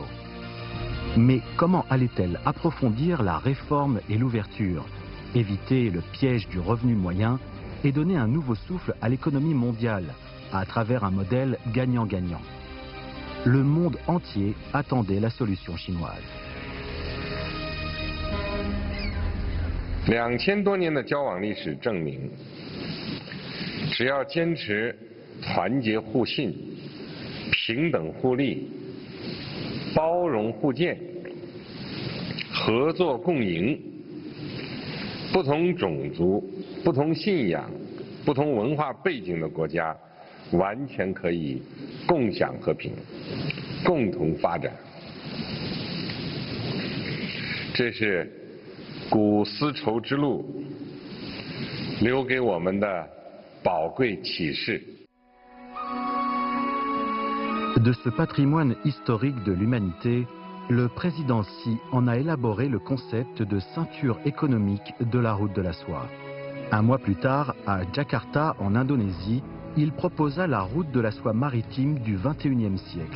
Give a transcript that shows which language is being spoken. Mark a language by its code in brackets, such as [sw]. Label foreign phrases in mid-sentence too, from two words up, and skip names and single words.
[fr] Mais comment allait-elle approfondir la réforme et l'ouverture, éviter le piège du revenu moyen et donner un nouveau souffle à l'économie mondiale à travers un modèle gagnant-gagnant? Le monde entier attendait la solution chinoise. [zh] 2000 多年的交往历史证明，只要坚持团结互信、平等互利、包容互鉴、合作共赢，不同种族、不同信仰、不同文化背景的国家，完全可以共享和平、共同发展。这是 古丝绸之路留给我们的宝贵启示。 [fr] De ce patrimoine historique de l'humanité, le président Xi en a élaboré le concept de ceinture économique de la route de la soie. Un mois plus tard, à Jakarta, en Indonésie, il proposa la route de la soie maritime du XXIe siècle.